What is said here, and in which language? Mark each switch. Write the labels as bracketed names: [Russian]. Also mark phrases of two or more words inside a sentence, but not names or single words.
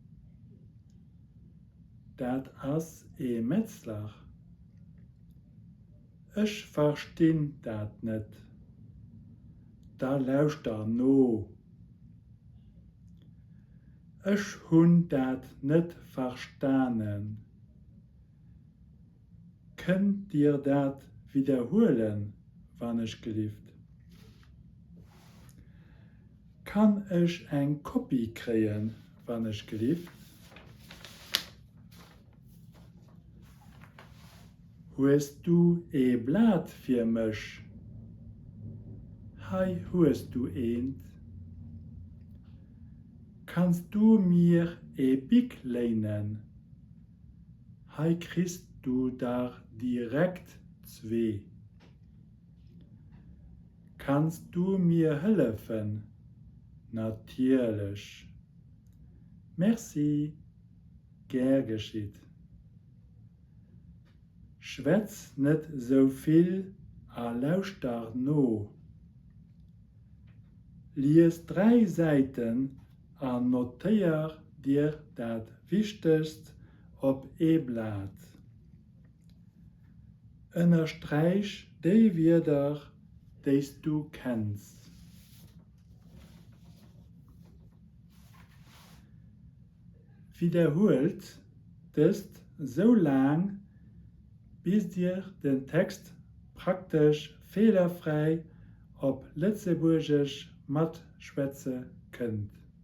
[Luxembourgish] Dat ass e Metzler. Ech verstinn dat net. Da lauschter no. Ech hunn dat net verstanen. Könnt dir dat wiederholen, wann ich gelieft? Kann ich eng Kopie kreen, wann ich gelieft? Huest du e Blatt fir mech? Hei huest du eend? Kannst du mir e Bik leinen? Hei kriegst du da direkt 2. Kannst du mir helfen? Natürlich. Merci. Gern geschieht. Schwätz net so viel, lauschter no. Lies 3 Seiten an notéier dir dat Wichtigst op e Blatt. [German] Unterstreich die Wörter, die du kennst. [Luxembourgish] Wiederholt das so lang, bis dir den Text praktisch fehlerfrei op Lützeburgisch mat schwätze könnt.